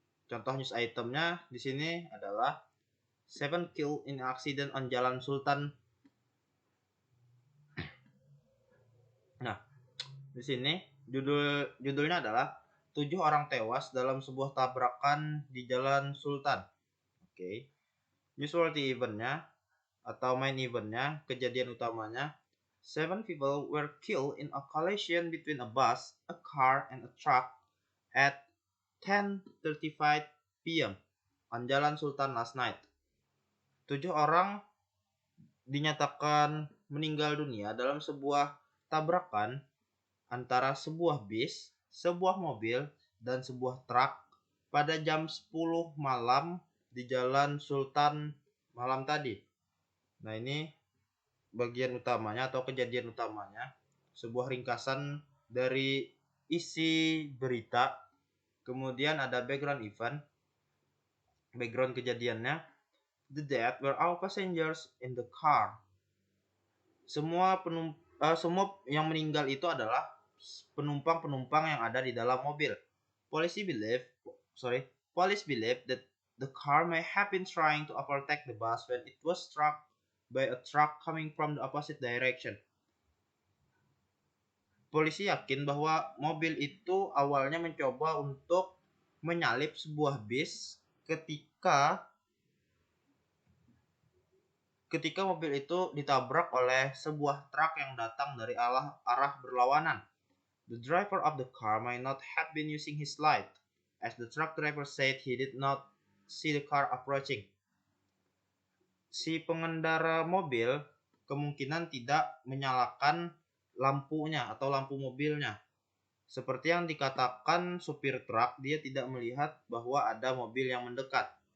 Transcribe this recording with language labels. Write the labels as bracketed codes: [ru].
[id] Contoh news itemnya di sini adalah [en] 7 kill in accident on [id] Jalan Sultan. Nah, di sini judulnya adalah 7 orang tewas dalam sebuah tabrakan di Jalan Sultan. Oke. [en] Newsworthy eventnya [id] atau main eventnya, kejadian utamanya, [en] 7 people were killed in a collision between a bus, a car, and a truck at 10:35 p.m. on Jalan Sultan last night. [id] 7 orang dinyatakan meninggal dunia dalam sebuah tabrakan antara sebuah bis, sebuah mobil, dan sebuah truk pada jam 10 malam di Jalan Sultan malam tadi. Nah, ini bagian utamanya atau kejadian utamanya, sebuah ringkasan dari isi berita. Kemudian ada background event, background kejadiannya. [en] The death were all passengers in the car. [id] Semua yang meninggal itu adalah penumpang-penumpang yang ada di dalam mobil. [en] Police believe that the car may have been trying to overtake the bus when it was struck by a truck coming from the opposite direction. [id] Polisi yakin bahwa mobil itu awalnya mencoba untuk menyalip sebuah bis ketika ketika mobil itu ditabrak oleh sebuah truk yang datang dari arah berlawanan. [en] The driver of the car might not have been using his light, as the truck driver said he did not see the car approaching. [id] Si pengendara mobil kemungkinan tidak menyalakan lampunya atau lampu mobilnya. Seperti yang dikatakan supir truk, dia tidak melihat bahwa ada mobil yang mendekat.